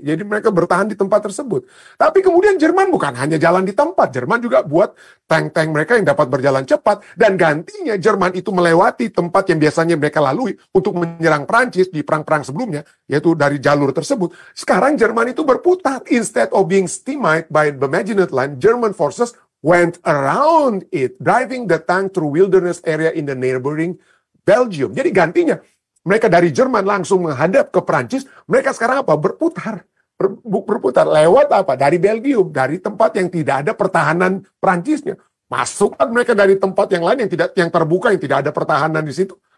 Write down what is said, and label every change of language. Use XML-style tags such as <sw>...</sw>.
<id>Jadi mereka bertahan di tempat tersebut. Tapi kemudian Jerman bukan hanya jalan di tempat. Jerman juga buat tank-tank mereka yang dapat berjalan cepat. Dan gantinya Jerman itu melewati tempat yang biasanya mereka lalui untuk menyerang Prancis di perang-perang sebelumnya. Yaitu dari jalur tersebut. Sekarang Jerman itu berputar.</id> <en>Instead of being stymied by the Maginot Line, German forces went around it, driving the tank through wilderness area in the neighboring Belgium.</en> <id>Jadi gantinya, mereka dari Jerman langsung menghadap ke Prancis, mereka sekarang apa? Berputar. Berputar lewat apa? Dari Belgium, dari tempat yang tidak ada pertahanan Prancisnya. Masukkan mereka dari tempat yang lain yang terbuka, yang tidak ada pertahanan di situ.</id>